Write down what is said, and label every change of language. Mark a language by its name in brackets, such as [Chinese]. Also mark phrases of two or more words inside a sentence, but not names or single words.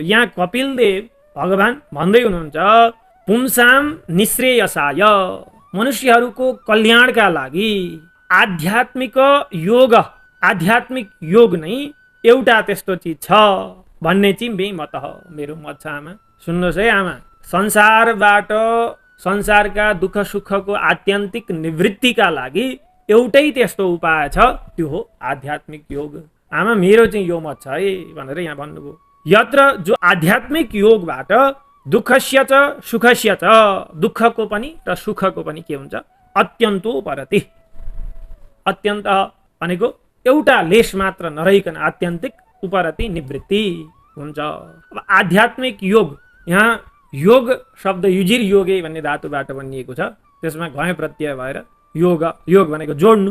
[Nepali] यहाँ कपिलदेव भगवान भन्दै हुनुहुन्छ, [Sanskrit] पुंसाम निश्रेयसाय, [Nepali] मनुष्यहरूको कल्याणका लागि आध्यात्मिक योग नै एउटा त्यस्तो चिज छ भन्ने चाहिँ मत हो, मेरो मत छ। आमा सुन्नुहोस् है आमा, संसारका दुःख सुखको आत्यन्तिक निवृत्तिका लागि एउटै त्यस्तो उपाय छ, त्यो हो आध्यात्मिक योग। आमा मेरो चाहिँ यो मत छ है भनेर यहाँ भन्नुभयो। यत्र जो आध्यात्मिक योगबाट [Sanskrit] दुःखस्य च सुखस्य च, [Nepali] दुःखको पनि र सुखको पनि के हुन्छ, [Sanskrit] अत्यन्तो परति, [Nepali] अत्यन्त भनेको एउटा लेस मात्र नरहिकन आत्यन्तिक उपरति निवृत्ति हुन्छ। अब आध्यात्मिक योग, यहाँ योग शब्द [Sanskrit] युजिर योगे [Nepali] भन्ने धातुबाट बनिएको छ, त्यसमा घय प्रत्यय भएर योग भनेको जोड्नु।